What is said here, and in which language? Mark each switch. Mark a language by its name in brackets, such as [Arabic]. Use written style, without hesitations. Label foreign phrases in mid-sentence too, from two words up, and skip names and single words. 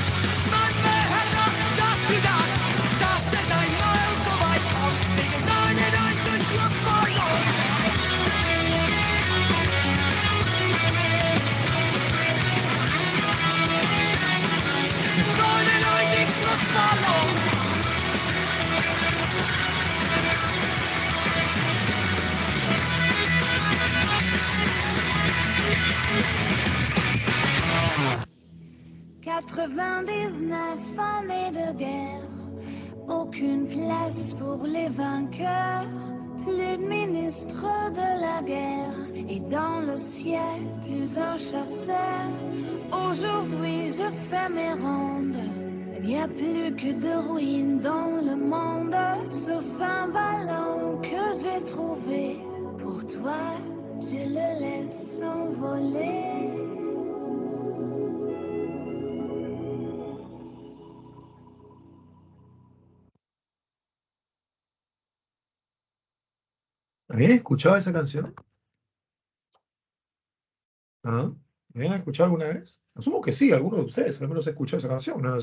[German] Man, wer hätte das gedacht, dass es einmal so weit kommt, wegen 99 Luftballons. 99 Luftballons. [French] Quatre-vingt-dix-neuf années de guerre, aucune place pour les vainqueurs, plus de ministre de la guerre, et dans le ciel, plus un chasseur. Aujourd'hui, je fais mes rondes, il n'y a plus que de ruines dans le monde, sauf un ballon que j'ai trouvé. Pour toi, je le laisse s'envoler. [Spanish] ¿Habían escuchado esa canción? ¿Ah? ¿Habían escuchado alguna vez? Asumo que sí, algunos de ustedes al menos han escuchado esa canción, ¿no?